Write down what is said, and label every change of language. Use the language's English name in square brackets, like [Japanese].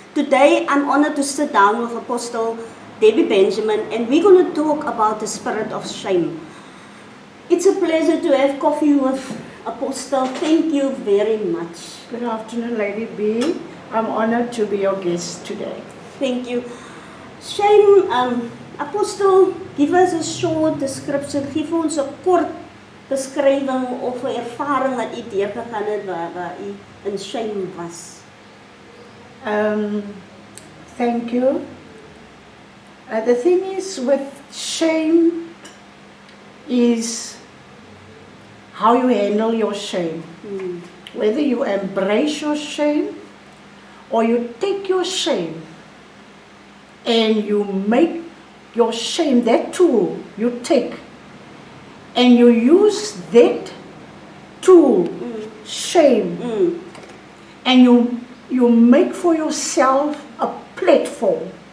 [English] Today I'm honored to sit down with Apostle Debbie Benjamin and we're going to talk about the spirit of shame. It's a pleasure to have coffee with Apostle. Thank you very much. Good afternoon, Lady B. I'm honored to be your guest today. Thank you. Shame, Apostle, give us a short description. [Afrikaans] Geef ons 'n kort beskrywing of 'n ervaring wat u deurgegaan het waar u in shame was. [English] Thank you. The thing is with shame is how you handle your shame. Whether you embrace your shame or you take your shame and you make your shame, that tool you take, and you use that tool, shame, and you make for yourself a platform,